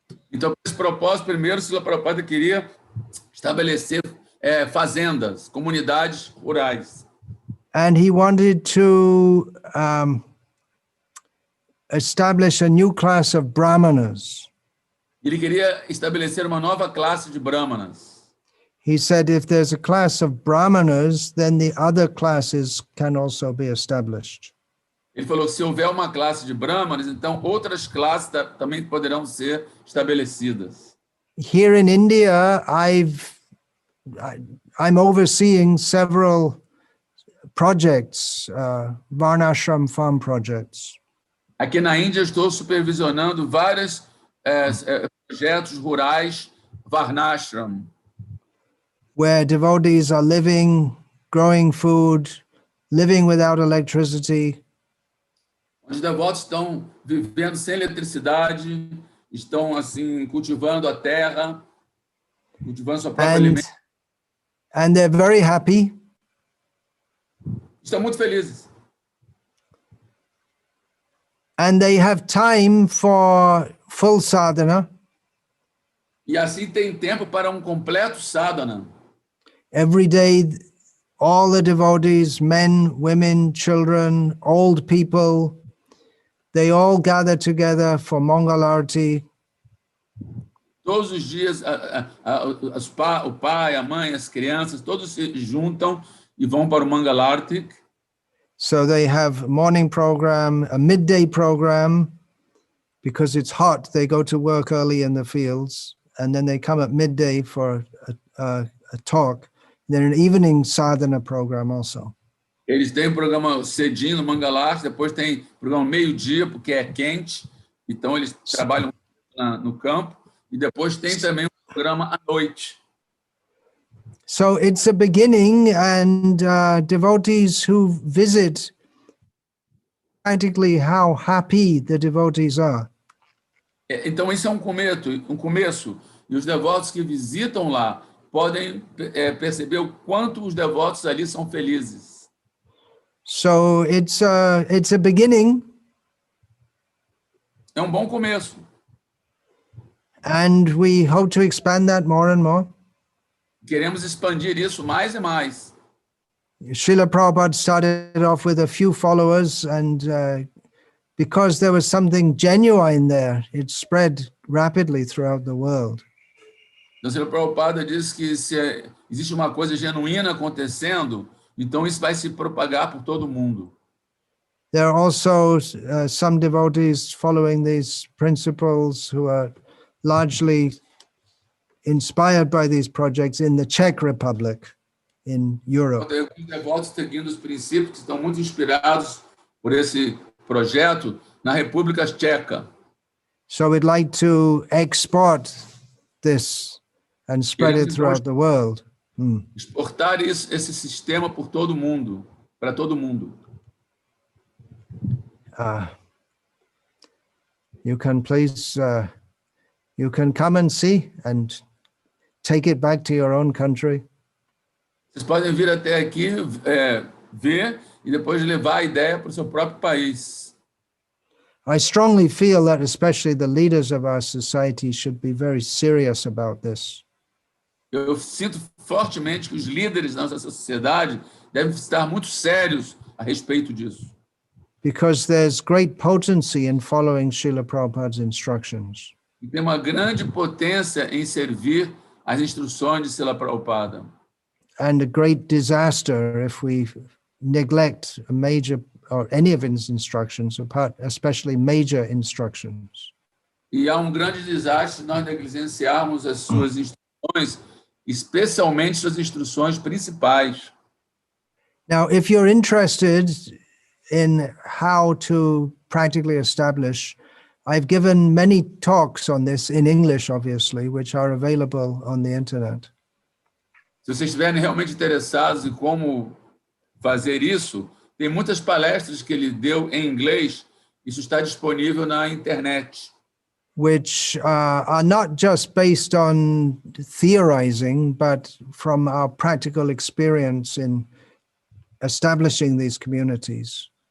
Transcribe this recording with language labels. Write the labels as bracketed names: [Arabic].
[Portuguese] Então, para esse propósito, primeiro, Srila Prabhupada queria estabelecer fazendas, comunidades rurais. [English] And he wanted to establish a new class of brahmanas. [Portuguese] Ele queria estabelecer uma nova classe de brahmanas. [English] He said if there's a class of brahmanas, then the other classes can also be established. [Portuguese] Ele falou que se houver uma classe de brahmanas, então outras classes também poderão ser estabelecidas. [English] Here in India, I'm overseeing several projects, Varnashram farm projects. [Portuguese] Aqui na Índia, eu estou supervisionando vários projetos rurais Varnashram, [English] where devotees are living, growing food, living without electricity. [Portuguese] Os devotos estão vivendo sem eletricidade, estão assim cultivando a terra, cultivando sua própria alimento. [English] And they're very happy. [Portuguese] Estão muito felizes. [English] And they have time for full sadhana. [Portuguese] E assim tem tempo para completo sadhana. [English] Every day, all the devotees, men, women, children, old people, they all gather together for Mangalarti. [Portuguese] Todos os dias, o pai, a mãe, as crianças, todos se juntam e vão para o Mangalarti. [English] So they have morning program, a midday program, because it's hot. They go to work early in the fields, and then they come at midday for a talk. Then an evening sadhana program also. [Portuguese] Eles têm programa cedinho no Mangalarti, depois tem programa meio-dia, porque é quente, então eles trabalham no campo, e depois tem também programa à noite. [English] So it's a beginning, and devotees who visit, practically how happy the devotees are. [Portuguese] Então isso é um começo, e os devotos que visitam lá podem perceber o quanto os devotos ali são felizes. [English] So it's a beginning. [Portuguese] É um bom começo. [English] And we hope to expand that more and more. [Portuguese] Queremos expandir isso mais e mais. [English] Srila Prabhupada started off with a few followers, and because there was something genuine there, it spread rapidly throughout the world. [Portuguese] Então, o Srila Prabhupada diz que se existe uma coisa genuína acontecendo, então isso vai se propagar por todo mundo. [English] There are also some devotees following these principles who are largely inspired by these projects in the Czech Republic in Europe. [Portuguese] Tem alguns devotos seguindo os princípios que estão muito inspirados por esse projeto na República Tcheca. [English] So we'd like to export this and spread it throughout the world. [Portuguese] Exportar esse sistema por todo mundo, para todo mundo. [English] You can please, you can come and see and take it back to your own country. [Portuguese] Vocês podem vir até aqui, ver e depois levar a ideia para o seu próprio país. [English] I strongly feel that especially the leaders of our society should be very serious about this. [Portuguese] Eu sinto fortemente que os líderes da nossa sociedade devem estar muito sérios a respeito disso. [English] Because there's great potency in following Srila Prabhupada's instructions. [Portuguese] E tem uma grande potência em servir as instruções de Srila Prabhupada. [English] And a great disaster if we neglect a major or any of his instructions, especially major instructions. [Portuguese] E há grande desastre se nós negligenciarmos as suas instruções, especialmente suas instruções principais. [English] Now, if you're interested in how to practically establish, I've given many talks on this in English, obviously, which are available on the internet. [Portuguese] Se vocês estiverem realmente interessados em como fazer isso, tem muitas palestras que ele deu em inglês, isso está disponível na internet. [English] Which are not just based on theorizing, but from our practical experience in establishing these communities.